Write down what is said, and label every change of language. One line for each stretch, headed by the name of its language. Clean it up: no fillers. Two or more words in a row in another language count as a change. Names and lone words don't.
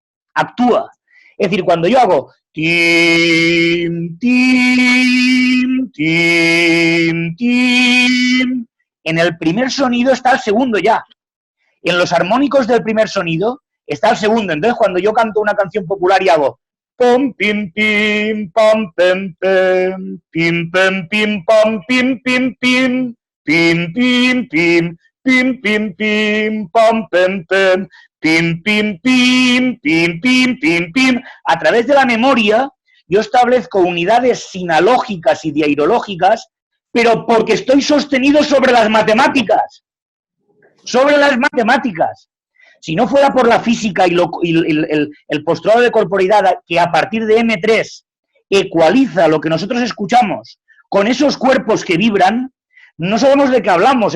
Spanish: Es decir, cuando yo hago tim, tim, tim, tim, en el primer sonido está el segundo ya. En los armónicos del primer sonido está el segundo. Entonces, cuando yo canto una canción popular y hago pom, pim, pim, pom, pem, pem, pim, pem, pim, pom, pim, pim, pim, pim, pim, pim, pim, pim, pim, pom, pem, pem, pim, pim, pim, pim, pim, pim, pim. A través de la memoria, yo establezco unidades sinalógicas y diairológicas, pero porque estoy sostenido sobre las matemáticas. Sobre las matemáticas. Si no fuera por la física y el postulado de corporeidad que a partir de M3 ecualiza lo que nosotros escuchamos con esos cuerpos que vibran, no sabemos de qué hablamos.